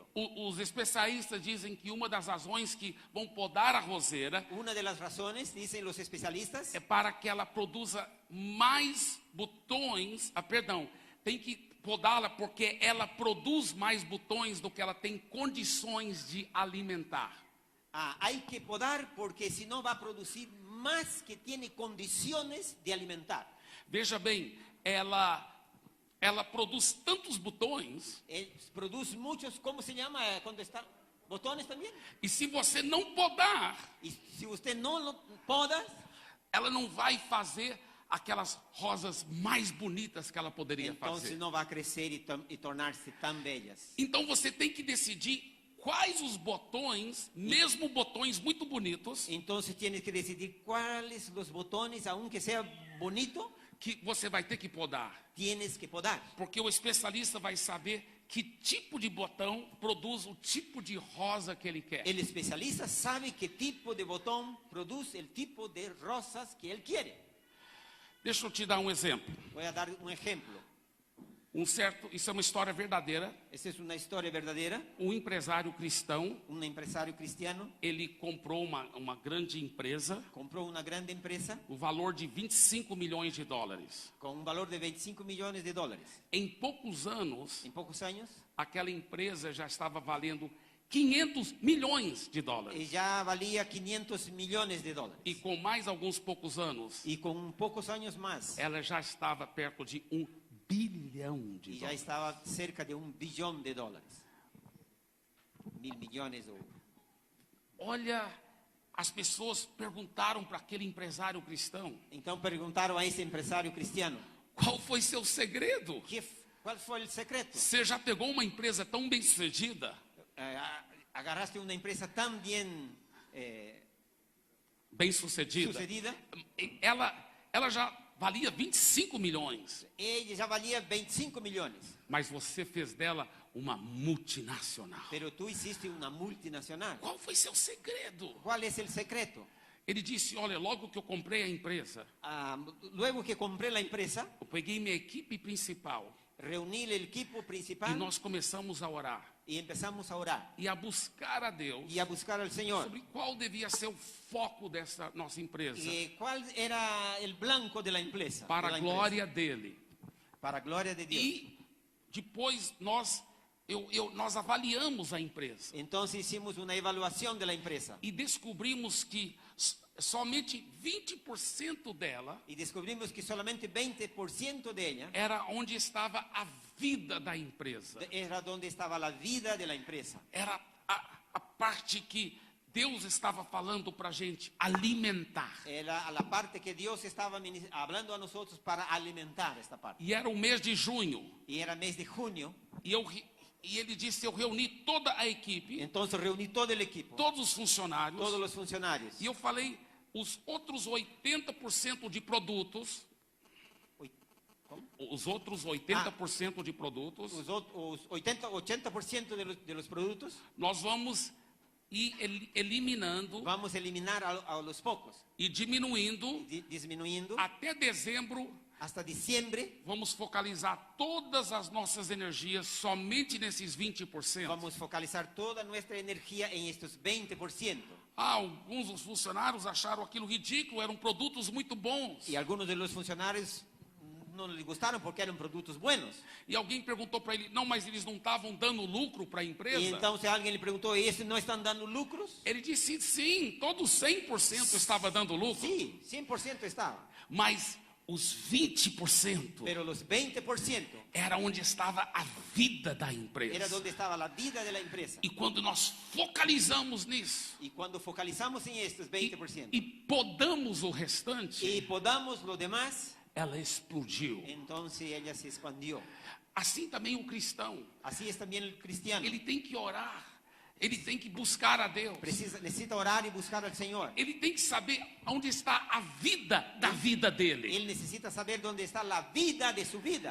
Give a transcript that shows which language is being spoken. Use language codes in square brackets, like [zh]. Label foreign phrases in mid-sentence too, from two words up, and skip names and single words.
[pt] Os especialistas dizem que uma das razões que vão podar a roseira [es] Una de las razones, dicen los especialistas, [pt] é para que ela produza mais botões. Tem que podá-la porque ela produz mais botões do que ela tem condições de alimentar. [es] hay que podar porque si no va a producir más que tiene condiciones de alimentar. [pt] Veja bem, ela produz tantos botões, [es] Él produce muchos, ¿cómo se llama cuando está? Botones también. [pt] e se você não podar, [es] Y si usted no lo poda, [pt] ela não vai fazer aquelas rosas mais bonitas que ela poderia [es] entonces [pt] fazer. [es] no va a crecer y tornarse tan bellas. [pt] Então você tem que decidir quais os botões, mesmo botões muito bonitos, [es] Entonces tienes que decidir cuáles los botones, aunque sea bonito, [pt] que você vai ter que podar. [es] tienes que podar. [pt] Porque o especialista vai saber que tipo de botão produz o tipo de rosa que ele quer. [es] El especialista sabe qué tipo de botón produce el tipo de rosas que él quiere. [pt] Deixa eu te dar um exemplo. [es] Voy a dar un ejemplo. [pt] Isso é uma história verdadeira. [es] Esta es una historia verdadera. [pt] Um empresário cristão, [es] Un empresario cristiano [pt] ele comprou uma grande empresa, [es] compró una grande empresa [pt] o valor de 25 milhões de dólares. [es] con un valor de 25 millones de dólares. [pt] Em poucos anos, [es] En pocos años, [pt] aquela empresa já estava valendo 500 milhões de dólares. [es] ya valía 500 millones de dólares. [pt] E com mais alguns poucos anos, [es] Y con pocos años más, [pt] ela já estava perto de 1 bilhão de [es] y ya [pt] dólares. [es] estaba cerca de 1 billón de dólares. 1.000 millones o... [pt] Olha, as pessoas perguntaram para aquele empresário cristão, [es] Entonces preguntaron a ese empresario cristiano, [pt] qual foi seu segredo? [es] ¿cuál fue el secreto? [pt] Você já pegou uma empresa tão bem sucedida, [es] Agarraste una empresa tan bien [pt] bem sucedida, [es] sucedida, [pt] ela já valia 25 milhões, [es] ella ya valía 25 millones, [pt] mas você fez dela uma multinacional. [es] pero tú hiciste una multinacional. [pt] Qual foi seu segredo? [es] ¿Cuál es el secreto? [pt] Ele disse, olha, logo que eu comprei a empresa, [es] Luego que compré la empresa, [pt] eu peguei minha equipe principal [es] reuní el equipo [pt] e [es] principal [pt] nós começamos a orar [es] y empezamos a orar [pt] e a buscar a Deus [es] y a buscar al Señor. [pt] sobre qual devia ser o foco dessa nossa empresa, [es] ¿Cuál era el blanco de la empresa? [pt] para [es] de [pt] a [es] la [pt] glória dele. [es] empresa? Para gloria de Dios. [pt] E depois nós nós avaliamos a empresa [es] Entonces hicimos una evaluación de la empresa [pt] e descobrimos que somente 20% dela [es] y descubrimos que solamente 20% de ella [pt] era onde estava a vida da empresa. [es] era donde estaba la vida de la empresa. [pt] Era a parte que Deus estava falando para a gente alimentar. [es] Era a la parte que Dios estaba hablando a nosotros para alimentar esta parte. [pt] E era o mês de junho. [es] Y era mes de junio, [pt] E ele disse, eu reuni toda a equipe, [es] entonces reuní todo el equipo, [pt] todos os funcionários, [es] todos los funcionarios. [pt] e eu falei, os outros 80% de produtos, [es] Oi, ¿cómo? [pt] os outros 80% de produtos, [es] Os 80% de los productos [pt] nós vamos ir eliminando [es] vamos a eliminar a los pocos, [pt] e diminuindo. [es] disminuyendo [pt] Até dezembro, [es] hasta diciembre. [pt] vamos focalizar todas as nossas energias somente nesses 20%. [es] Vamos a focalizar toda nuestra energía en estos 20%. [pt] Alguns dos funcionários acharam aquilo ridículo, eram produtos muito bons. [es] Y algunos de los funcionarios no les gustaron porque eran productos buenos. [pt] E alguém perguntou para ele, não, mas eles não estavam dando lucro para a empresa? [es] Y entonces alguien le preguntó, ¿y estos no están dando lucros? [pt] Ele disse, sim, todo 100% estava dando lucro. [es] Sí, 100% estaba. [pt] Mas os 20% [es] Pero los 20% [pt] era onde estava a vida da empresa. [es] era donde estaba la vida de la empresa. [pt] E quando nós focalizamos nisso [es] Y cuando focalizamos en estos 20% [pt] e podamos o restante, [es] y podamos lo demás, [pt] ela explodiu. [es] entonces ella se expandió. [pt] Assim também o cristão, [es] Así es también el cristiano. [pt] ele tem que orar, ele tem que buscar a Deus, [es] Necesita orar y buscar al Señor. [pt] ele tem que saber onde está a vida da vida dele. [es] Él necesita saber dónde está la vida de su vida.